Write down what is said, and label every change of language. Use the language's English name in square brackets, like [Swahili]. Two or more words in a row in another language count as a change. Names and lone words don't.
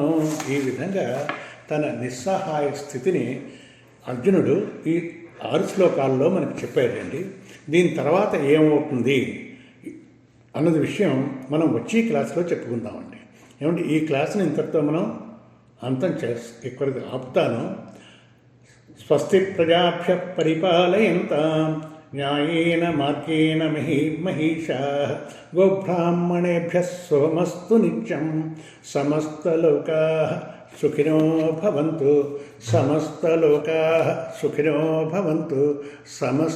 [Telugu] ఈ విధంగా తన నిస్సహాయ స్థితిని అర్జునుడు ఈ 6 శ్లోకాల్లో మనకు చెప్పాడండి. దీని తర్వాత ఏమవుతుంది అన్నది విషయం మనం వచ్చే క్లాసులో చెప్పుకుందామండి. ఏమంటే ఈ క్లాసుని ఇంతటితో మనం అంతం ఇక్కడికి ఆపుతాను. [Sanskrit] స్వస్తి ప్రజాభ్య పరిపాలయంతాం న్యాయేన మార్గేణ మహీషాః గోబ్రాహ్మణేభ్యः శుభమస్తు నిత్యం సమస్తలోకాః సుఖినో భవంతు సమస్తలోకాః సుఖినో భవంతు సమస్త